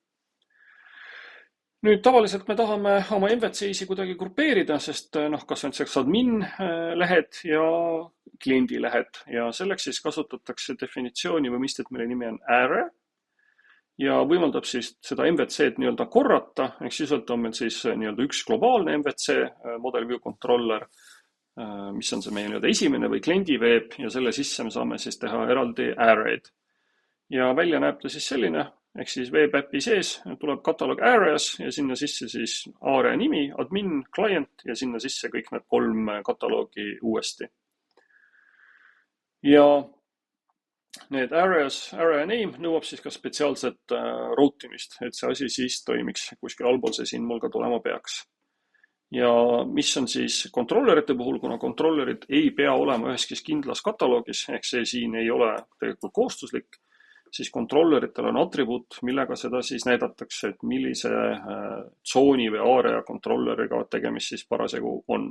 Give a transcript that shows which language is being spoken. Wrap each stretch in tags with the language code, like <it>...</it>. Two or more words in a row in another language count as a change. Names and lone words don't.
<et>Nüüd tavaliselt me tahame oma MVC-isi kuidagi grupeerida, sest kas on selleks admin lehed ja kliendi lehed ja selleks siis kasutatakse definitsiooni või mõistet, mille nimi on array ja võimaldab siis seda MVC-d nii-öelda korrata, ehk sisuliselt on meil siis nii-öelda üks globaalne MVC,</et> <en>model view controller,</en> <et>mis on see meie nii-öelda esimene või kliendi veeb ja selle sisse me saame siis teha eraldi array'd. Ja välja näeb ta siis selline, ehk siis web äpi sees tuleb kataloog areas ja sinna sisse siis area nimi, admin, client ja sinna sisse kõik need 3 kataloogi uuesti. Ja need</et> <en>area name</en> <et>nõuab siis ka spetsiaalset routimist, et see asi siis toimiks kuskil allpool see siin mul ka tulema peaks. Ja mis on siis kontrollerite puhul, kuna kontrollerid ei pea olema üheski kindlas kataloogis, ehk see siin ei ole tegelikult kohustuslik, siis kontrolleritel on atribuut, millega seda siis näidatakse, et millise tsooni või area kontrolleriga tegemist siis parasjagu on.</et>